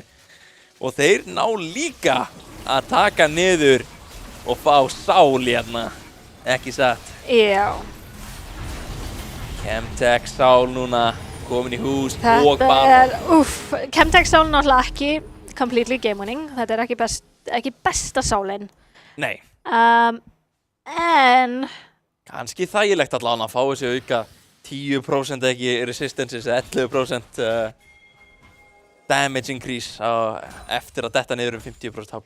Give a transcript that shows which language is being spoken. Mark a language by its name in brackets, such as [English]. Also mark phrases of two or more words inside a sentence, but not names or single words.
[Icelandic] Og þeir ná líka að taka niður og fá sál hérna, ekki satt. Já. Chemtech sál núna, komin í hús og bara... Chemtech sál náttúrulega ekki [English] completely game winning. [Icelandic] Þetta er ekki besta sálinn. Nei. En... Kannski þægilegt allan að fá þessi auka 10% ekki resistances, 11%. [English] damage increase [Icelandic] eftir að detta niður 50% HP.